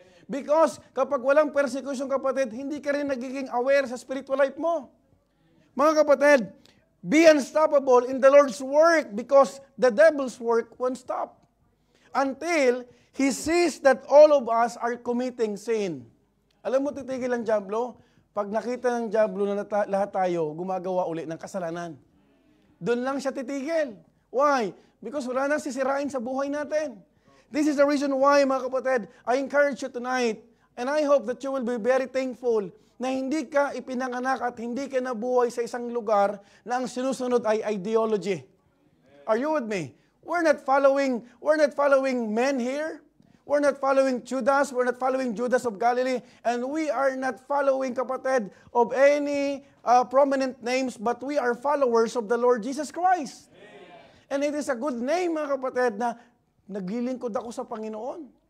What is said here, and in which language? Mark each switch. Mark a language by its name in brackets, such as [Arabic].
[Filipino] Because kapag walang persecution kapatid, hindi ka rin nagiging aware sa spiritual life mo. Mga kapatid, [English] be unstoppable in the Lord's work because the devil's work won't stop. Until he sees that all of us are committing sin. [Filipino] Alam mo, titigil ang dyablo? Pag nakita ng dyablo na lahat tayo gumagawa uli ng kasalanan. Doon lang siya titigil. [English] Why? Because [Filipino] wala nang sisirain sa buhay natin. [English] This is the reason why, mga kapatid, I encourage you tonight, and I hope that you will be very thankful [Filipino] na hindi ka ipinanganak at hindi ka nabuhay sa isang lugar na ang sinusunod ay ideology. [English] Are you with me? We're not following men here. We're not following Judas. We're not following Judas of Galilee. And we are not following, kapatid, of any prominent names, but we are followers of the Lord Jesus Christ. And it is a good name, [Filipino] mga kapatid, na naglilingkod ako sa Panginoon.